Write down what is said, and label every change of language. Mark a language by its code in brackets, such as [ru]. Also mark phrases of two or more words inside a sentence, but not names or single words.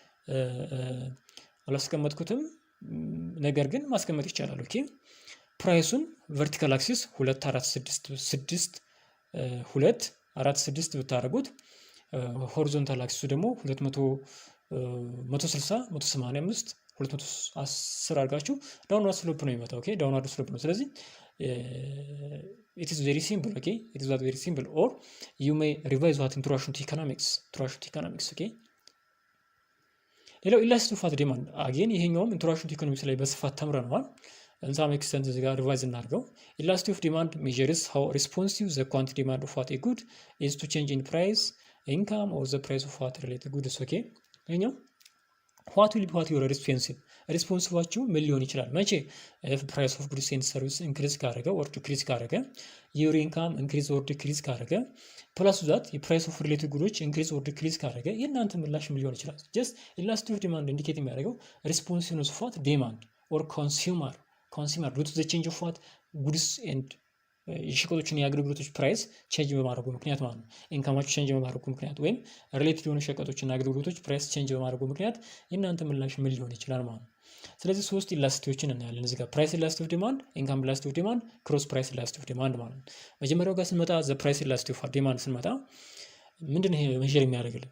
[am] አላስቀመጥኩትም፣ ነገር ግን ማስቀመጥ ይቻላል። ኦኬ ፕራይሱን [en] vertical axis [am] 2 4 6 2 4 6 ብታደርጉት ሆሪዞንታል አክሲሱ ደግሞ 200 160 185 210 አድርጋችሁ [en] downward slope [am] ነው የሚመጣው። [en] okay downward slope [am] ነው። ስለዚህ [en] it is very simple. okay it is very simple, or you may revise what introduction to economics. okay ሌላው elasticity of demand again ይሄኛውም introduction to economics [am] ላይ በስፋት ተምረናል። [en] in some extent [am] እዚህ ጋር ሪቫይዝ እናድርገው። [en] elasticity of demand measures how responsive the quantity demand of what a good is to change in price, income or the price of what related goods. ኦኬ እኛው what will be what your responsive [am] ምን ሊሆን ይችላል መቼ [en] if price of goods and service increase ካደረገ or decrease ካደረገ your income increase or decrease ካደረገ plus that የprice of related goods increase or decrease ካደረገ [am] የእናንተ ምላሽ ምን ሊሆን ይችላል? [en] just elasticity of demand indicate [am] የሚያደርገው [en] responsiveness of what demand or consumer due to the change of what goods and [am] የሸቀጦችን የአገልግሎቶች [en] price change [am] በማድረጉ ምክንያት ማለት ነው። ኢንካማቸው ቼንጅ በማድረጉ ምክንያት ወይም ሪሌትድ የሆኑ ሸቀጦችና አገልግሎቶች [en] price change [am] በማድረጉ ምክንያት የእናንተ ምላሽ ምን ሊሆን ይችላል ማለት ነው። ስለዚህ ሶስት ኢላስቲቲዎችን እናያለን እዚህ ጋር [en] price elasticity of demand፣ income elasticity of demand፣ cross price elasticity of demand [am] ማለት ነው። መጀመሪያው ጋር ስንመጣ [en] the price elasticity of demand [am] ስንመጣ ምንድነው ይሄ ሜዠር የሚያደርግልን?